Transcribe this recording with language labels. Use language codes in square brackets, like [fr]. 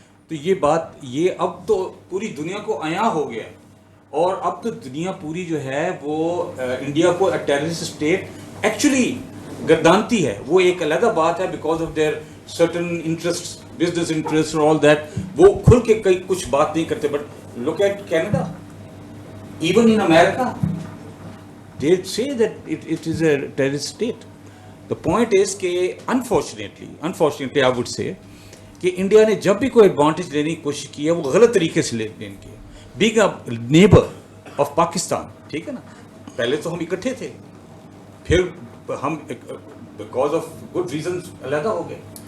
[ur] تو یہ بات یہ اب تو پوری دنیا کو عیاں ہو گیا ہے، اور اب تو دنیا پوری جو ہے وہ انڈیا کو ٹیررسٹ اسٹیٹ ایکچولی گردانتی ہے. وہ ایک علیحدہ بات ہے، [en] Because of their certain interest, business interest اور all that. [ur] وہ کھل کے کچھ بات نہیں کرتے. [en] But look at Canada, even in America they say that it is a terrorist state. The point is [ur] کہ [en] unfortunately I would say [ur] کہ انڈیا نے جب بھی کوئی ایڈوانٹیج لینے کی کوشش کی ہے وہ غلط طریقے سے لینے کی ہے. [en] being a neighbor of [ur] Pakistan, ٹھیک ہے نا، پہلے تو ہم اکٹھے تھے، پھر ہم [en] because of good reasons [ur] علیحدہ ہو گئے.